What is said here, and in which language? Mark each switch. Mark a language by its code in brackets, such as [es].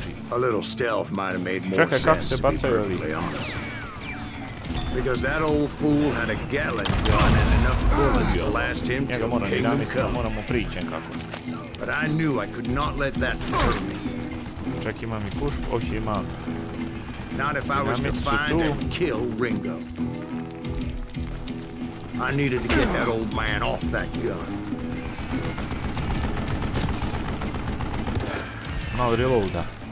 [en] A little stealth might have made more sense, to be perfectly honest. Because that old fool had a Gatling gun and enough bullets to last him till Kingdom Come. But I knew I could not let that deter me. [bs] Čak imam I pušku, ovdje imam. [en] Not if I was to find and kill Ringo. I needed to get that old man off that gun. [bs] Malo reloada.